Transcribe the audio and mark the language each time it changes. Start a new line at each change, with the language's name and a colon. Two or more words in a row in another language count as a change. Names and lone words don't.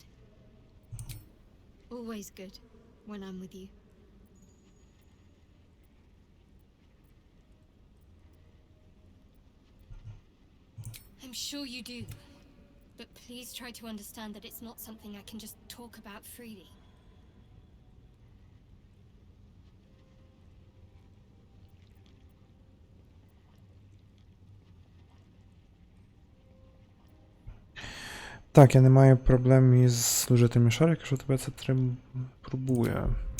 English: Always good when I'm with you. I'm sure you do. But please try to understand that it's not something I can just talk about freely.
Ukrainian: Так, я не маю проблем із служителями шару, якщо тебе це турбує.